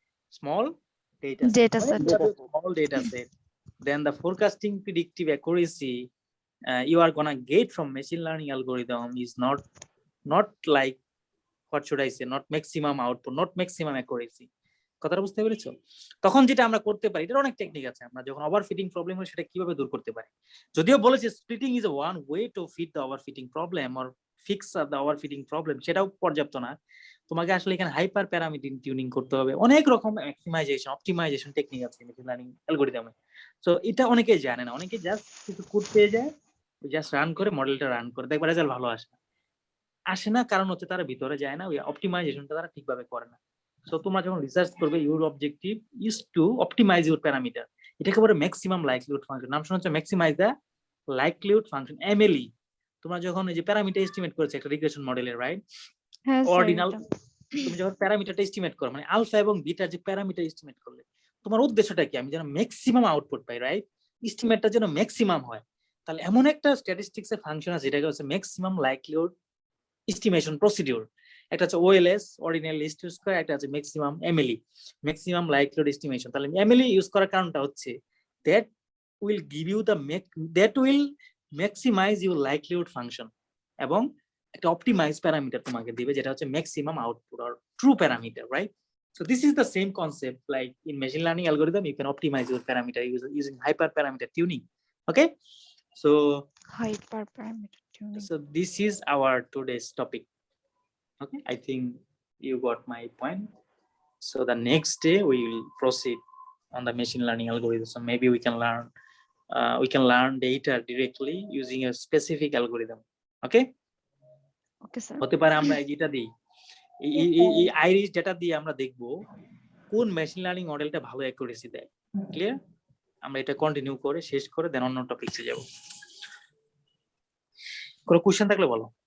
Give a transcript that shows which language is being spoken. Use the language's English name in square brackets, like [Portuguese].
[English] Small data set. Data When set. you have a small data set, then the forecasting predictive accuracy you are gonna get from machine learning algorithm is not like, what should I say, not maximum output, not maximum accuracy. [Bangla] কথাটা বুঝতে পেরেছো? তখন যেটা আমরা করতে পারি, এটার অনেক টেকনিক আছে, আমরা যখন ওভারফিটিং প্রবলেম হয় সেটা কিভাবে দূর করতে পারি। যদিও বলেছে [English] splitting is one way to fit the overfitting problem or fix the overfitting problem, [Bangla] সেটাও পর্যাপ্ত না। তোমাকে আসলে এখানে হাইপার প্যারামিটার টিউনিং করতে হবে, অনেক রকম ম্যাক্সিমাইজেশন অপটিমাইজেশন টেকনিক আছে মেশিন লার্নিং অ্যালগরিদমে। সো এটা অনেকেই জানে না, অনেকে জাস্ট কিছু কোড পেয়ে যায়, জাস্ট রান করে মডেলটা রান করে, দেখবা রেজাল্ট ভালো আসে না, কারণ হচ্ছে তারা ভিতরে যায় না, ওই অপটিমাইজেশনটা তারা ঠিকভাবে করে না। সো তোমরা যখন রিসার্চ করবে, [English] Your objective is to optimize your parameter. [Bangla] এটাকে বলে ম্যাক্সিমাম লাইকলিহুড ফাংশন, নাম শোনা হচ্ছে maximise the likelihood function, MLE. তোমরা যখন এই যে প্যারামিটার এস্টিমেট করেছো একটা রিগ্রেশন মডেলের, রাইট, হ্যাঁ স্যার, অর্ডিনাল, তুমি যখন প্যারামিটারটা এস্টিমেট করো, মানে আলফা এবং বিটা যে প্যারামিটার এস্টিমেট করলে, তোমার উদ্দেশ্যটা কি? আমি যেন ম্যাক্সিমাম আউটপুট পাই, রাইট, এস্টিমেটটা যেন ম্যাক্সিমাম হয়। তাহলে এমন একটা স্ট্যাটিস্টিক্স এর ফাংশন আছে যেটাকে হচ্ছে ম্যাক্সিমাম লাইকলিহুড estimation procedure. একটা হচ্ছে OLS, ordinal least square, একটা আছে maximum MLE, maximum likelihood estimation। তাহলে MLE ইউজ করার কারণটা হচ্ছে [English] that will give you the that will maximize your likelihood function, [Bangla] এবং একটা অপটিমাইজ প্যারামিটার তোমাকে দিবে যেটা হচ্ছে [English] maximum output or true parameter, right? So this is the same concept like in machine learning algorithm, you can optimize your parameter using hyperparameter tuning. Okay, so hyperparameter tuning. so this is our today's topic. Okay, I think you got my point. So the next day we will proceed on the machine learning algorithm. So maybe we can learn data directly using a specific algorithm. Okay, Okay sir. [Bangla] হতে পারে আমরা যেটা দিই, এই Irish data দিয়ে আমরা দেখব কোন মেশিন লার্নিং মডেলটা ভালো অ্যাকুরেসি দেয়। ক্লিয়ার? আমরা এটা কন্টিনিউ করে শেষ করে দেন অন্য টপিকে যাব। কোনো কোশ্চেন থাকলে বলো।